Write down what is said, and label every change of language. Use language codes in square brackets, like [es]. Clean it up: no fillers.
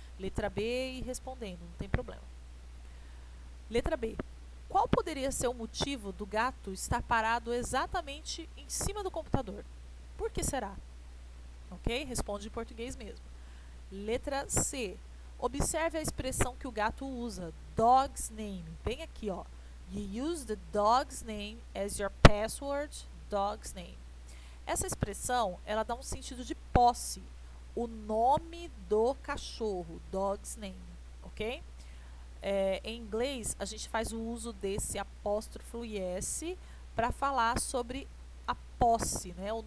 [pt] Letra B e respondendo, não tem problema. Letra B. Qual poderia ser o motivo do gato estar parado exatamente em cima do computador? Por que será? Ok? Responde em português mesmo. Letra C. Observe a expressão que o gato usa, [en] dog's name. [pt] Bem aqui, ó. [en] You use the dog's name as your password, dog's name. [pt] Essa expressão, ela dá um sentido de posse. O nome do cachorro, [en] dog's name, [pt] ok? Em inglês, a gente faz o uso desse apóstrofo S para falar sobre a posse, né?